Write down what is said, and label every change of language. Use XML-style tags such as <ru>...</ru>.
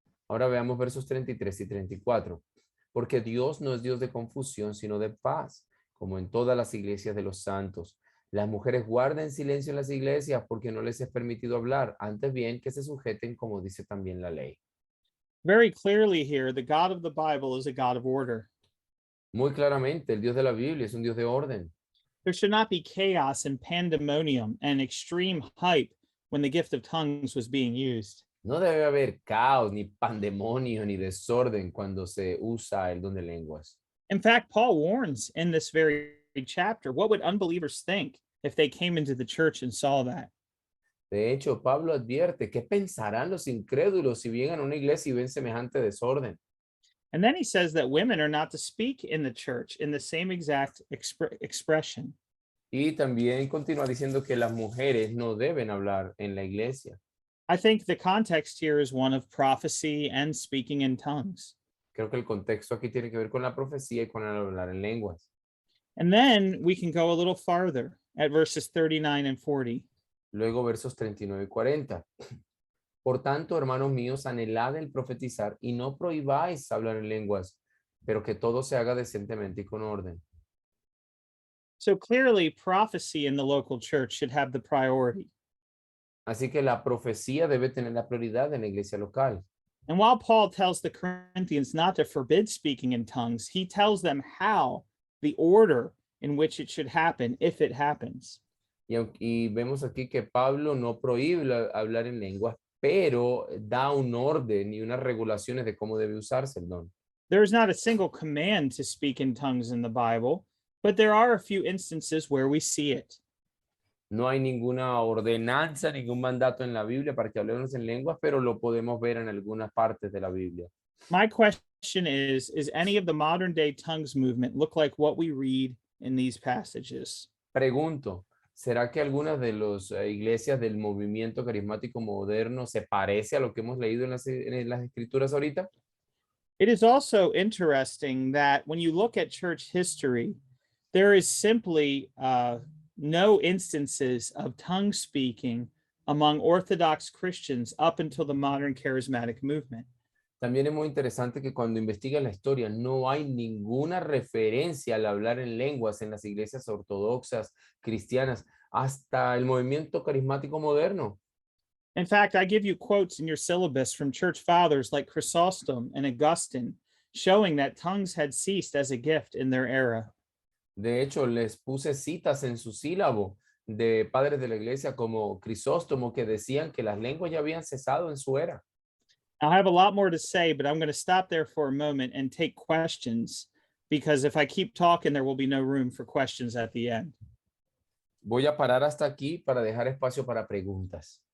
<es>Ahora veamos versos 33 y 34. Porque Dios no es Dios de confusión, sino de paz, como en todas las iglesias de los santos. Las mujeres guarden silencio en las iglesias porque no les es permitido hablar, antes bien que se sujeten como dice también la ley.</es> <en>Very clearly here, the God of the Bible is a God of order.</en> <es>Muy claramente, el Dios de la Biblia es un Dios de orden.</es> <en>There should not be chaos and pandemonium and extreme hype when the gift of tongues was being used.</en> <es>No debe haber caos, ni pandemonio, ni desorden cuando se usa el don de lenguas.</es> <en>In fact, Paul warns in this very chapter, what would unbelievers think if they came into the church and saw that?</en> <es>De hecho, Pablo advierte, ¿qué pensarán los incrédulos si llegan a una iglesia y ven semejante desorden?</es> <en>And then he says that women are not to speak in the church in the same exact expression.</en> <es>Y también continúa diciendo que las mujeres no deben hablar en la iglesia.</es> <en>I think the context here is one of prophecy and speaking in tongues.</en> <es>Creo que el contexto aquí tiene que ver con la profecía y con el hablar en lenguas.</es> <en>And then we can go a little farther at verses 39 and 40.</en> <es>Luego versos 39 y 40. Por tanto, hermanos míos, anhelad el profetizar y no prohibáis hablar en lenguas, pero que todo se haga decentemente y con orden.</es> <en>So clearly, prophecy in the local church should have the priority.</en> <es>Así que la profecía debe tener la prioridad en la iglesia local.</es> <en>And while Paul tells the Corinthians not to forbid speaking in tongues, he tells them how, the order in which it should happen, if it happens.</en> <es>Y vemos aquí que Pablo no prohíbe hablar en lenguas, pero da un orden y unas regulaciones de cómo debe usarse el don.</es> <en>There is not a single command to speak in tongues in the Bible, but there are a few instances where we see it.</en> <es>No hay ninguna ordenanza, ningún mandato en la Biblia para que hablemos en lenguas, pero lo podemos ver en algunas partes de la Biblia.</es> <en>My question is any of the modern day tongues movement look like what we read in these passages?</en> <es>Pregunto, ¿será que algunas de las iglesias del movimiento carismático moderno se parece a lo que hemos leído en las escrituras ahorita?</es> <en>It is also interesting that when you look at church history, there is simply no instances of tongue speaking among Orthodox Christians up until the modern charismatic movement.</en> <es>También es muy interesante que cuando investigan la historia no hay ninguna referencia al hablar en lenguas en las iglesias ortodoxas cristianas hasta el movimiento carismático moderno.</es> <en>In fact, I give you quotes in your syllabus from church fathers like Chrysostom and Augustine, showing that tongues had ceased as a gift in their era.</en> <es>De hecho, les puse citas en su sílabo de padres de la iglesia como Crisóstomo que decían que las lenguas ya habían cesado en su era.</es> <en>I have a lot more to say, but I'm going to stop there for a moment and take questions, because if I keep talking, there will be no room for questions at the end.</en> <es>Voy a parar hasta aquí para dejar espacio para preguntas.</es>